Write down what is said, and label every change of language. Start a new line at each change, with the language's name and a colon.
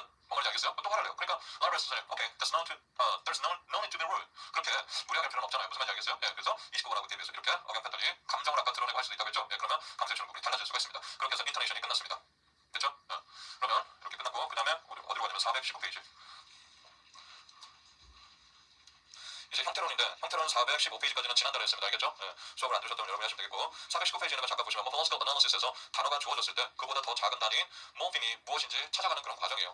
Korean: 뭔 말인지 알겠어요? 또 화를 내요. 그러니까 RS는
English: okay, there's no need to be rude.
Korean: 그렇게 무리하게 할 필요는 없잖아요. 무슨 말인지 알겠어요? 예, 그래서 29번하고 대비해서 이렇게 억양 패턴이 감정을 아까 드러내고 할 수도 있다고 했죠. 예, 그러면 강세 출국이 달라질 수가 있습니다. 그렇게 해서 인터네이션이 끝났습니다. 됐죠? 그러면 이렇게 끝났고 그 다음에 우리 어디로 가냐면 415페이지. 이제 형태론인데 형태론 415페이지까지는 지난달에 했습니다. 알겠죠? 네, 수업을 안 들으셨다면 여러분이 하시면 되겠고 419페이지는 잠깐 보시면 morphological analysis에서 단어가 주어졌을 때 그보다 더 작은 단위인 morpheme이 무엇인지 찾아가는 그런 과정이에요.